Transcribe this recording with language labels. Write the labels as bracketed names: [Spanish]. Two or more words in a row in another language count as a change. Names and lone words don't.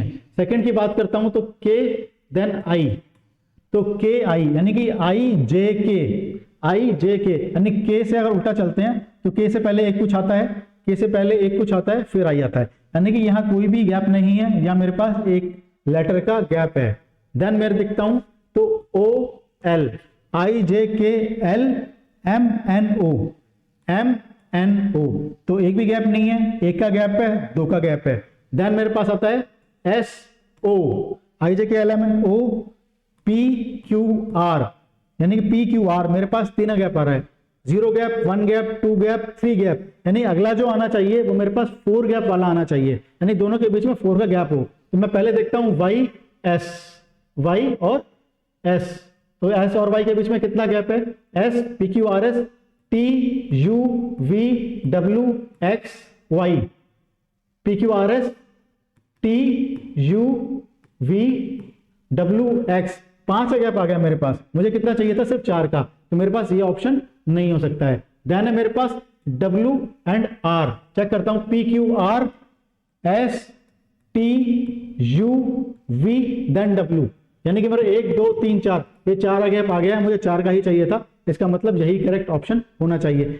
[Hindi] सेकंड की बात करता हूं तो K देन I, तो K I यानी कि I J K, यानी K से अगर उल्टा चलते हैं तो K से पहले एक कुछ आता है, K से पहले एक कुछ आता है, फिर I आता है, यानी कि यहाँ कोई भी गैप नहीं है, यहाँ मेरे पास एक लेटर का गैप है। देन मैं दिखता हूं तो O L I J K L M N O, तो एक भी गैप नहीं है, एक का गैप है, 2 का गैप है। देन मेरे पास आता है एस ओ, IJKLMNO P Q R, यानी कि P Q R मेरे पास तीन गैप आ रहा है, 0 गैप, 1 गैप, 2 गैप, 3 गैप, यानी अगला जो आना चाहिए वो मेरे पास 4 गैप वाला आना चाहिए, यानी दोनों के बीच में 4 का गैप हो। तो मैं पहले देखता हूं Y S, Y और S, तो S और Y के बीच में कितना गैप है, S P Q R S T U V W X Y, P Q R S T U V W X, 5 का गैप आ गया मेरे पास, मुझे कितना चाहिए था, सिर्फ 4 का, तो मेरे पास ये ऑप्शन नहीं हो सकता है। देन है मेरे पास W एंड R, चेक करता हूं, P Q R S T U V देन W, यानी कि मेरे 1 2 3 4 ये 4 गैप आ गया है, मुझे 4 का ही चाहिए था, इसका मतलब यही [English] correct option [Hindi] होना चाहिए।